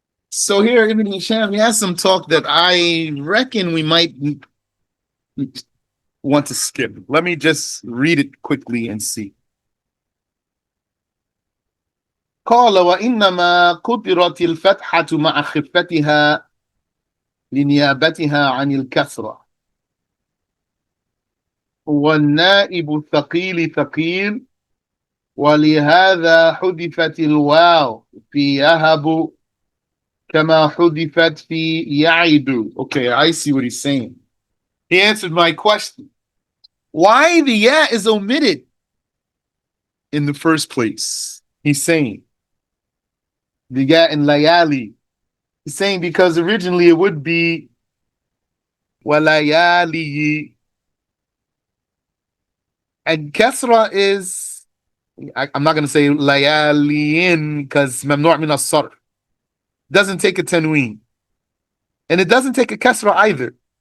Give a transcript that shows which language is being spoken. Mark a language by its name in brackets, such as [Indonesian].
[English] So here, Ibn Hisham, he has some talk that I reckon we might want to skip. Let me just read it quickly and see. [Arabic] قال وإنما قدرت الفتحة مع خفتها لنيابتها عن الكسرة والنائب الثقيل ثقيل ولهذا حذفت الواو في يهب كما حذفت في يعد. [English] Okay, I see what he's saying. He answered my question. Why the ya is omitted in the first place? He's saying the ya in layali. He's saying because originally it would be walayali, and kasra is, I'm not going to say layaliin because mamnu' min as-sarf doesn't take a tanween, and it doesn't take a kasra either.